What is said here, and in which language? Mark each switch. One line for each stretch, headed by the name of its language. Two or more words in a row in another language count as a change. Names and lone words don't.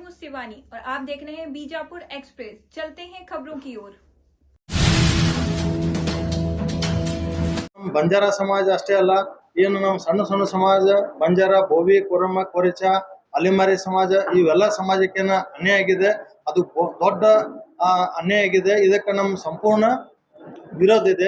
Hindi: शिवानी और आप देख रहे हैं बीजापुर एक्सप्रेस। चलते हैं खबरों की ओर।
Kannada: ಬಂಜಾರ ಸಮಾಜ ಅಷ್ಟೇ ಅಲ್ಲ, ಏನು ನಮ್ಮ ಸಣ್ಣ ಸಣ್ಣ ಸಮಾಜ ಬಂಜಾರ, ಬೋವಿ, ಕೊರಮ, ಕೊರಿಚ, ಅಲಿಮಾರಿ ಸಮಾಜ ಇವೆಲ್ಲ ಸಮಾಜಕ್ಕೆ ಅನ್ಯಾಯ ಆಗಿದೆ. ಅದು ದೊಡ್ಡ ಅನ್ಯಾಯ ಆಗಿದೆ. ಇದಕ್ಕೆ ನಮ್ಮ ಸಂಪೂರ್ಣ ವಿರೋಧ ಇದೆ.